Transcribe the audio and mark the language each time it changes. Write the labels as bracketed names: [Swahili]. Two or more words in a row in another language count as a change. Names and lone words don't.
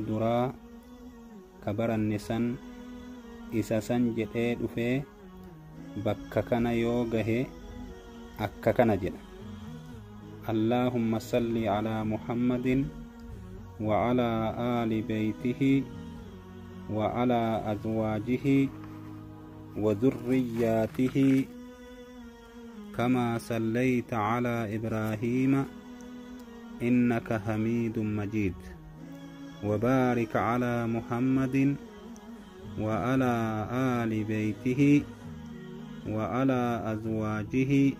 [Oromo] duraa ka baranne san isa san jedhee dhufee bakka kana yoo gahe akka kana [Arabic] jedha: اللهم صل على محمد وعلى آل بيته وعلى أزواجه وذرياته كما صليت على إبراهيم إنك حميد مجيد، وبارك على محمد وعلى آل بيته وعلى أزواجه